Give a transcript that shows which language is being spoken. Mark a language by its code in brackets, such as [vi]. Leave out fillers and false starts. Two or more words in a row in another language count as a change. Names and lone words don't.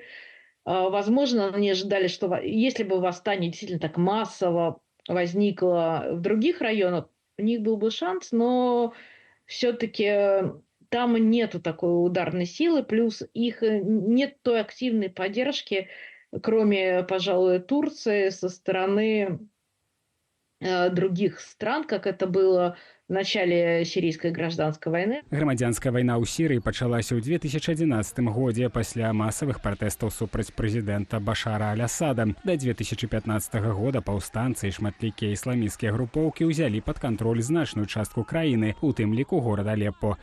[ru] Возможно, они ожидали, что если бы восстание действительно так массово возникло в других районах, у них был бы шанс, но все-таки там нету такой ударной силы, плюс их нет той активной поддержки, кроме, пожалуй, Турции, со стороны других стран, как это было в начале сирийской гражданской войны. [be] Грамадзянская вайна ў Сірыі пачалася ў 2011 годзе пасля масавых пратэстаў супраць прэзідэнта Башара аль-Асада. Да 2015 года паўстанцы і шматлікія ісламісцкія групоўкі ўзялі пад кантроль значную частку краіны, у тым ліку горад Алеппо.